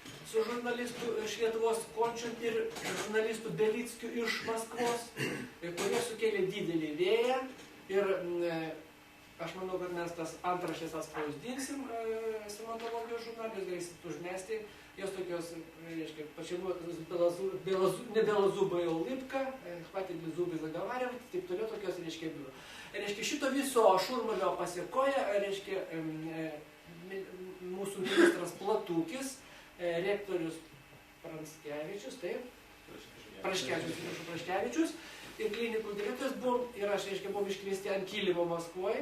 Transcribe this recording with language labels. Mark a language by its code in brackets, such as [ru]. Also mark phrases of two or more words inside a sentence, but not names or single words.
[lt] su žurnalistu iš Lietuvos Končium ir žurnalistu Belickiu iš Maskvos, kurie sukėlė didelį vėją ir aš manau, kad mes tas antraštės atspausdinsim stomatologijos žurnalės, galėsit užmesti, jos tokios, reiškia, [ru] почему не белозубая улыбка, хватит ли зубы заговаривать, [lt] taip toliau tokios, reiškia, biuro. Reiškia, šito viso šurmulio pasiekoja, reiškia, mūsų ministras Platukis, rektorius Pranskevičius, taip? Praškevičius ir klinikų direktorius buvom, ir aš, reiškia, buvom iškviesti ant kilimo Maskvoje.